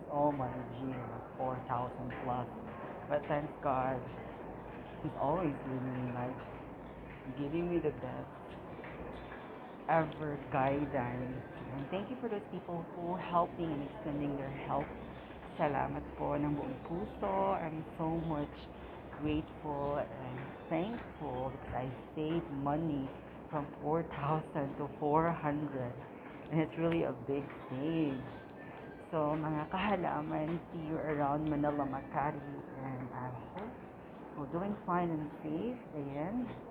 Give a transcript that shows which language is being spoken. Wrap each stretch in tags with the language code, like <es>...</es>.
<en>Oh my G, 4,000 plus. But thanks God, He's always with me, like giving me the best ever guidance. And thank you for those people who helping and extending their help.</en> <tl>Salamat po ng buong puso.</tl> <en>I'm so much grateful and thankful because I saved money from 4,000 to 400. And it's really a big save. So</en> <tl>mga kahalaman,</tl> <en>see you around Manila, Makati, and I hope we're doing fine and safe. Ayan.</en>